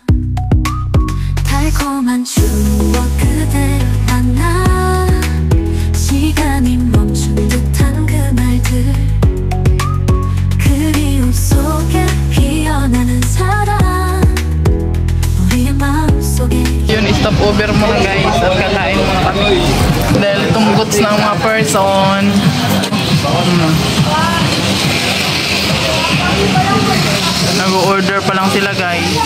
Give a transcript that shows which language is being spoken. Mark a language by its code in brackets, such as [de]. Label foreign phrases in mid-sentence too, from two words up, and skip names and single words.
[ko] 달콤한 추억 그대 만나, 시간이 멈춘 듯한 그날들, 그리움 속에 피어나는 사랑, 우리의 마음속에. [tl] Yun, [en] stop over [tl] muna guys at kakain muna kami dahil tunggots ng mga person. Nag-order pa lang sila guys.